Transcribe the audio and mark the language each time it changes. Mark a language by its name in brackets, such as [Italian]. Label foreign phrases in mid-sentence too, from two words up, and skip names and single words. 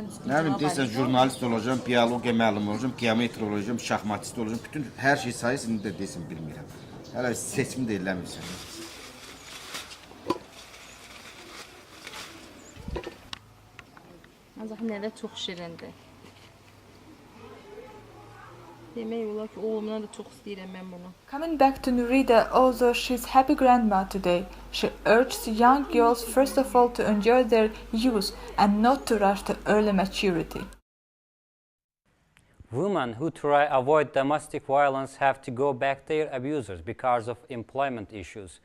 [Azerbaijani] Nə bilim, deyirsən, jurnalist olacağım, biologiya müəllimi olacağım, geometri olacağım, şahmatist olacağım, bütün hər şey sayısını da desin, bilmirəm. Hələ seçimi də eləmirsən. Ancaq nədə çox şirindir. Demək olar ki, oğlumdan da çox istəyirəm mən bunu. [English] Coming back to Nurida, although she's happy grandma today, she urges young girls first of all to enjoy their youth and not to rush to early maturity. Women who try to avoid domestic violence have to go back to their abusers because of employment issues.